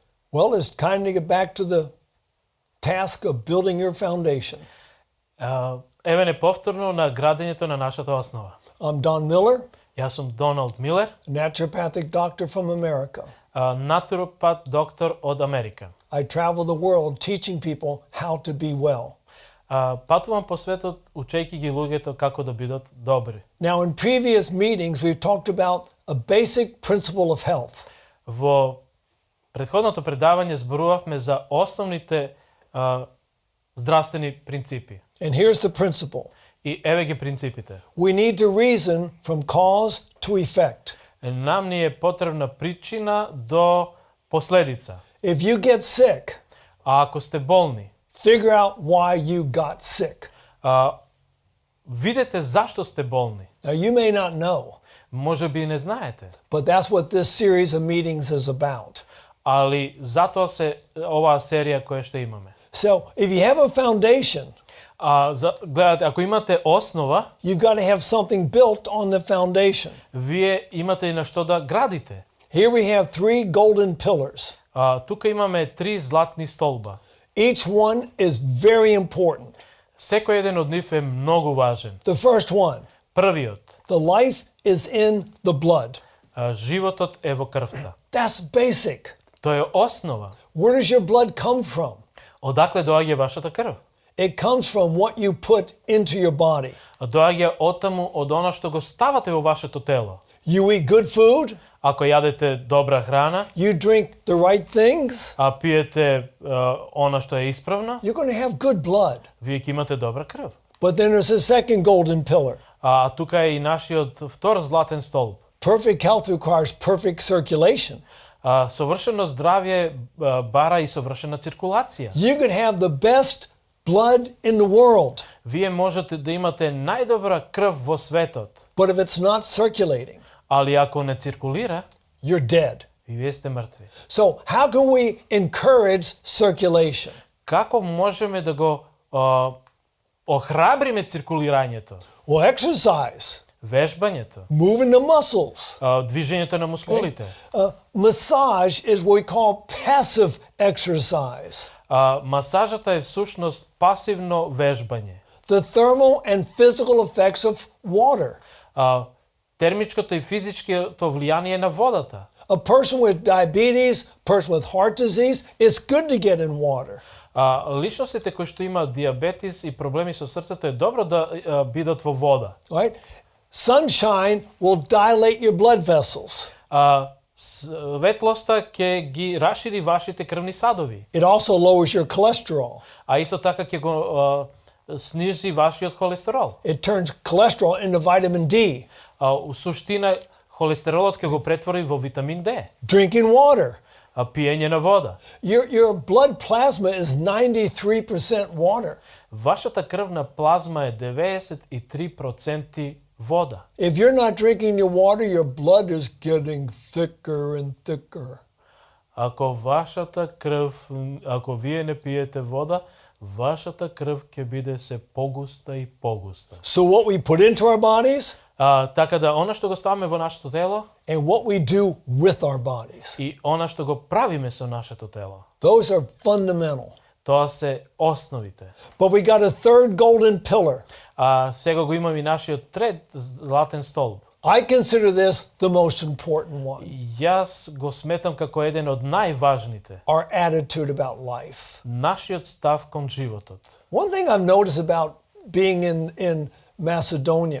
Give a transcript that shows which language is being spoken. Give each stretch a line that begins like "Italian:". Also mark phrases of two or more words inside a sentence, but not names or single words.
English: Well, it's time to get back to the task of building your foundation.
Macedonian: Еве не повторно на градењето на нашата основа.
English: I'm Don Miller,
Macedonian: Јас сум Доналд Милер,
English: a naturopathic doctor from America.
Macedonian: натуропат доктор од Америка.
English: I travel the world teaching people how to be well.
Macedonian: Патувам по светот учејќи ги луѓето како да бидат добри.
English: Now, in previous meetings, we've talked about a basic principle of health.
Macedonian: Во претходното предавање зборувавме за основните здравствени принципи.
English: And here's the principle.
Macedonian: И еве ги принципите.
English: We need to reason from cause to effect.
Macedonian: Нам ни е потребна причина до последица.
English: If you get sick,
Macedonian: А ако сте болни,
English: figure out why you got sick.
Macedonian: видете зашто сте болни.
English: Now, you may not know,
Macedonian: Може би не знаете,
English: but that's what this series of meetings is about.
Macedonian: али затоа се оваа серија која што имаме.
English: So, if you have a foundation,
Macedonian: Гледате, ако имате основа,
English: you've got to have something built on the foundation.
Macedonian: вие имате и на што да градите.
English: Here we have 3 golden pillars.
Macedonian: Тука имаме 3 златни столба.
English: Each one is very important.
Macedonian: Секој еден од нив е многу важен.
English: The first one,
Macedonian: Првиот,
English: the life is in the blood.
Macedonian: животот е во крвта.
English: That's basic.
Macedonian: Тоа е основа.
English: Where does your blood come from?
Macedonian: Одакле доаѓа вашата крв?
English: It comes from what you put into your body.
Macedonian: Доаѓа оттаму од она што го ставате во вашето тело.
English: You eat good food,
Macedonian: Ако јадете добра храна,
English: you drink the right things,
Macedonian: а пиете она што е исправно,
English: you're going to have good blood.
Macedonian: вие ќе имате добра крв.
English: But then there's a second golden pillar.
Macedonian: Тука е и нашиот втор златен столб.
English: Perfect health requires perfect circulation.
Macedonian: Совршено здравје бара и совршена циркулација.
English: You could have the best blood in the world,
Macedonian: Вие можете да имате најдобра крв во светот,
English: but if it's not circulating,
Macedonian: али ако не циркулира,
English: you're dead.
Macedonian: вие сте мртви.
English: So, how can we encourage circulation?
Macedonian: Како можеме да го охрабриме циркулирањето?
English: Well, exercise,
Macedonian: Вежбањето,
English: moving the muscles.
Macedonian: движењето на мускулите.
English: Massage is what we call passive exercise.
Macedonian: Масажата е всушност пасивно вежбање.
English: The thermal and physical effects of water.
Macedonian: Термичкото и физичкото влијание на водата.
English: A person with diabetes, person with heart disease, it's good to get in water.
Macedonian: Личностите кои што имаат диабетис и проблеми со срцето е добро да бидат во вода.
English: Right? Sunshine will dilate your blood vessels.
Macedonian: Светлоста ќе ги расшири вашите крвни садови.
English: It also lowers your cholesterol.
Macedonian: А исто така ќе го снижи вашиот холестерол.
English: It turns cholesterol into vitamin D.
Macedonian: У суштина холестеролот ќе го претвори во витамин D.
English: Drinking water.
Macedonian: Пиење на вода.
English: Your blood plasma is 93% water.
Macedonian: Вашата крвна плазма е 93% вода.
English: If you're not drinking your water, your blood is getting thicker and thicker.
Macedonian: Ако вашата крв, ако вие не пиете вода, вашата крв ќе биде се погуста и погуста.
English: So what we put into our bodies
Macedonian: Така да, она што го ставаме во нашето тело
English: and what we do with our bodies,
Macedonian: и она што го правиме со нашето тело,
English: those are fundamental.
Macedonian: тоа се основите.
English: But we got a third golden pillar.
Macedonian: Сега го имам и нашиот трет златен столб.
English: I consider this the most important one.
Macedonian: Јас го сметам како еден од најважните.
English: Our attitude about life.
Macedonian: Нашиот став кон животот.
English: One thing I've noticed about being in Macedonia,